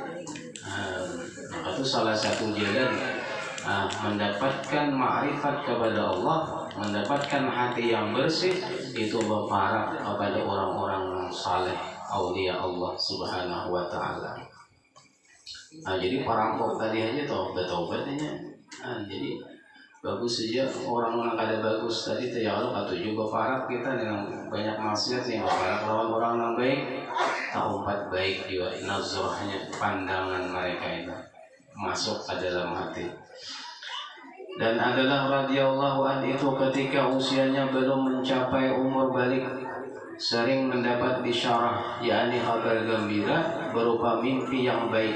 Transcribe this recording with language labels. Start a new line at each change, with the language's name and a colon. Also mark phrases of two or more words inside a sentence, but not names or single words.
Banjar: Nah, itu salah satu jalan mendapatkan ma'rifat kepada Allah, mendapatkan hati yang bersih itu berparak kepada orang-orang saleh, aulia Allah
Arabic: Subhanahu wa taala.
Banjar: Nah, jadi perampok tadi aja toh bertobatnya. Jadi bagus saja orang-orang kada bagus tadi tuh ya Allah atau juga parak kita dengan banyak maksiat yang parak lawan orang yang baik, tak umpat baik juga nazarnya pandangan mereka itu masuk ke dalam hati. Dan adalah
Arabic: radhiyallahu anhu
Banjar: itu ketika usianya belum mencapai umur balik sering mendapat bisyarah, yakni kabar gembira berupa mimpi yang baik.